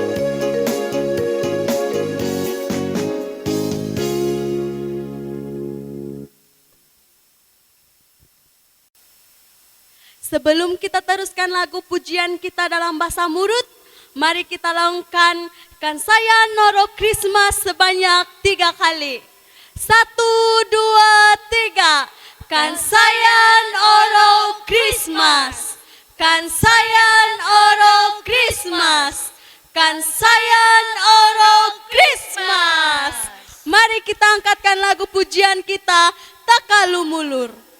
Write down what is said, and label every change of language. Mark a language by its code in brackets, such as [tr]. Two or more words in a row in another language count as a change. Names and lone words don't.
[id] Sebelum kita teruskan lagu pujian kita dalam bahasa Murut, mari kita lakukan [mvv] Kan Saya Noro Krismas [id] sebanyak 3 kali. 1, 2, 3. [mvv] Kan saya oro Krismas. Kan saya oro Krismas. Kan saya oro Krismas. [id] Mari kita angkatkan lagu pujian kita, Takalumulur.